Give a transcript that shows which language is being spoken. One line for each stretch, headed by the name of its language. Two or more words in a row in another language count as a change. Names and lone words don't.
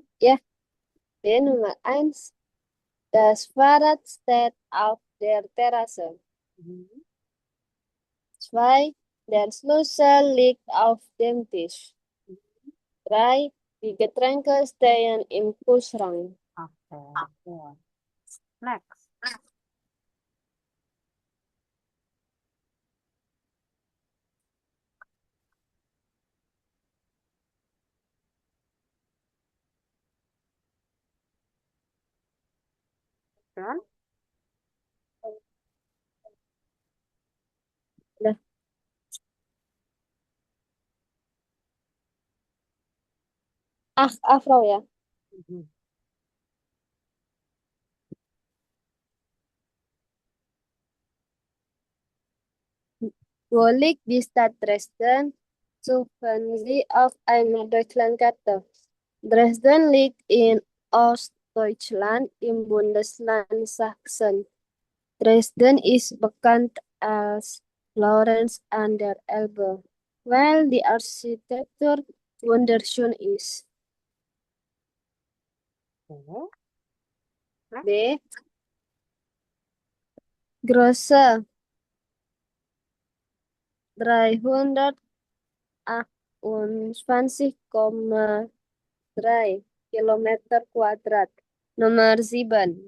German: ja, B Nummer eins. Das Fahrrad steht auf der Terrasse. Mhm. 2, der Schlüssel liegt auf dem Tisch. 3, die Getränke stehen im Kühlschrank.
Indonesian: Oke. Ya. Next. Kan? Udah. Afro ya. Mhm.
German: Wo liegt die Stadt Dresden? Suchen Sie auf einer Deutschlandkarte. Dresden liegt in Ostdeutschland im Bundesland Sachsen. Dresden ist bekannt als Florence an der Elbe, weil die Architektur wunderschön ist.
Indonesian: Oke. Next. B.
German: Größe 328,3 Kilometer Quadrat.
Indonesian: Nomor 7.